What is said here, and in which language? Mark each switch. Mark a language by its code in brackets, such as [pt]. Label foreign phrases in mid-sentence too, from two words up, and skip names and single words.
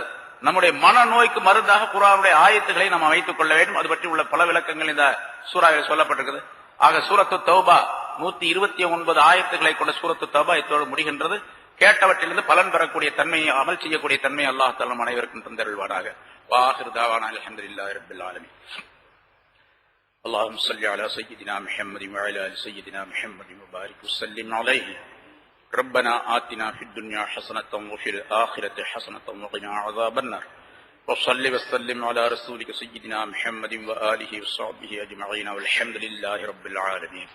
[ta] நம்முடைய மனநோய்க்கு மருந்தாக குர்ஆனுடைய ஆயத்துக்களை நாம் அமைத்துக் கொள்ள வேண்டும். அது பற்றி உள்ள பல விளக்கங்கள் இந்த சூறாவில் சொல்லப்பட்டிருக்கிறது. ஆக சூரத்து தௌபா 129 ஆயத்துக்களை கொண்ட சூரத்து தௌபா இதோடு முடிகின்றது. கேட்டவற்றிலிருந்து பலன் பெறக்கூடிய தன்மையை அமல் செய்யக்கூடிய தன்மையை அல்லாஹ் தஆலா நம் அனைவருக்கும் தந்தருள்வாராக. [ar] وآخر دعوانا الحمد لله رب العالمين. اللهم صل على سيدنا محمد وعلى ال سيدنا محمد وبارك وسلم عليه. ربنا آتنا في الدنيا حسنة وفي الآخرة حسنة وقنا عذاب النار. وصل وسلم على رسولك سيدنا محمد وآله وصحبه أجمعين والحمد لله رب العالمين.